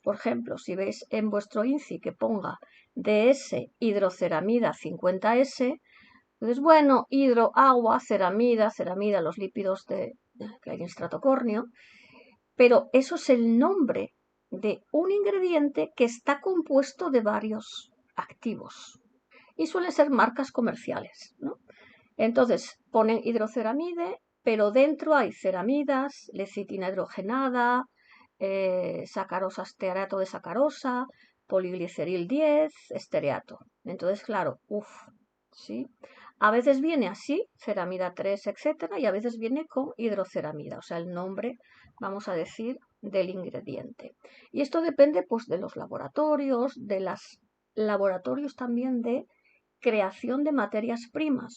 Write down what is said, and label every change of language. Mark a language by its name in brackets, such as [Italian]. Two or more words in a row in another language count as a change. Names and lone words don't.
[Spanish] Por ejemplo, si veis en vuestro INCI que ponga DS hidroceramida 50S, entonces, bueno, hidro, agua, ceramida, los lípidos que hay en estratocórneo, pero eso es el nombre de un ingrediente que está compuesto de varios activos y suelen ser marcas comerciales, ¿no? Entonces ponen hidroceramide, pero dentro hay ceramidas, lecitina hidrogenada, sacarosa, estearato de sacarosa, poligliceril 10, estereato. Entonces, claro, ¿sí? A veces viene así, ceramida 3, etcétera, y a veces viene con hidroceramida, o sea, el nombre, vamos a decir, del ingrediente. Y esto depende, pues, de los laboratorios, de los laboratorios también de creación de materias primas.